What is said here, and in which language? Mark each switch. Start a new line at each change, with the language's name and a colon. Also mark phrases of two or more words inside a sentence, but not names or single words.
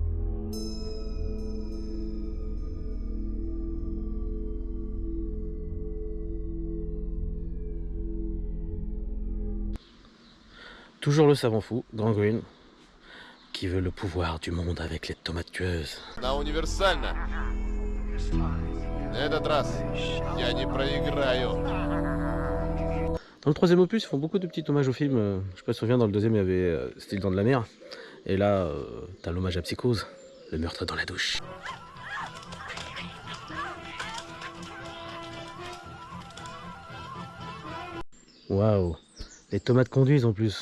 French: Toujours le savant fou, Grand Green, qui veut le pouvoir du monde avec les tomates tueuses.
Russian: Она универсальна. Этот раз я не проиграю.
French: Dans le troisième opus, ils font beaucoup de petits hommages au film. Je sais pas si tu te souviens, dans le deuxième, il y avait C'était le Dent de la Mer. Et là, t'as l'hommage à Psychose, le meurtre dans la douche. Waouh, les tomates conduisent en plus.